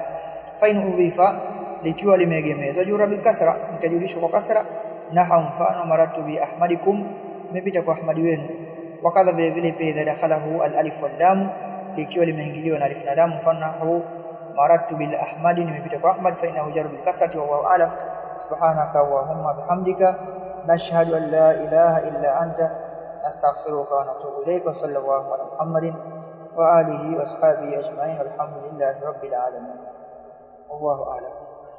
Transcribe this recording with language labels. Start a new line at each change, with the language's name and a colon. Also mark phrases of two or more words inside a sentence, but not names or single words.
Arabic: فإن أضيف,
Swahili: likiwa limeegemezwa
Arabic: جُرّ بالكسرة,
Swahili: mtajulishwa kwa kasra. Naha mfano
Arabic: مررت بأحمدكم,
Swahili: nimepita kwa ahmadi wenu. Wakadha vile vile pia
Arabic: إذا دخله الألف واللام,
Swahili: likiwa limeingiliwa na alif na lam, mfano
Arabic: مررت بالأحمد,
Swahili: nimepita kwa ahmad,
Arabic: فإنه جُرّ بالكسرة وهو أعلم. سبحانك اللهم بحمدك نشهد أن لا إله إلا أنت نستغفرك ونتوب إليك. صلى الله على محمد وآله وأصحابه أجمعين والحمد لله رب العالمين. والله أعلم.